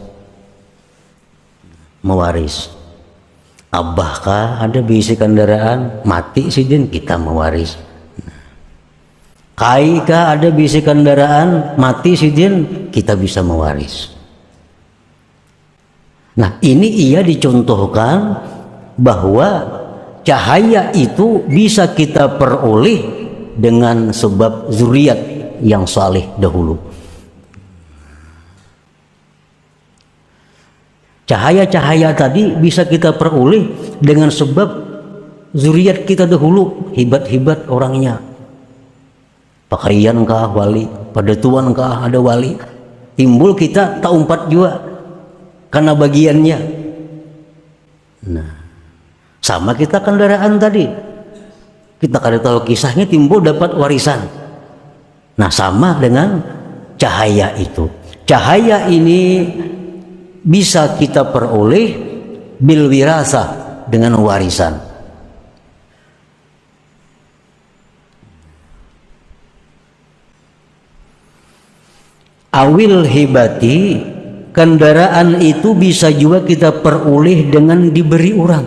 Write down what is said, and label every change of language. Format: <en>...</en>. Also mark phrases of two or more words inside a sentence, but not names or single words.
<bjn>Abah kah ada bisi kendaraan, mati sidin, kita mewaris. Kai kah ada bisi kendaraan, mati sidin, kita bisa mewaris.</bjn> <id>Nah, ini ia dicontohkan bahwa cahaya itu bisa kita peroleh dengan sebab zuriat yang saleh dahulu. Cahaya-cahaya tadi bisa kita peroleh dengan sebab zuriat kita dahulu, hebat-hebat orangnya.</id> <bjn>Pakaian kah wali, padatuan kah ada wali. Timbul kita tak umpat juga karena bagiannya.</bjn> <id>Nah, sama kita kendaraan tadi.</id> <bjn>Kita kada tahu kisahnya, timbul dapat warisan.</bjn> <id>Nah, sama dengan cahaya itu. Cahaya ini bisa kita peroleh</id> <ar>bil wirasah,</ar> <id>dengan warisan.</id> <ar>Awil hibati,</ar> <id>kendaraan itu bisa juga kita peroleh dengan diberi orang.</id>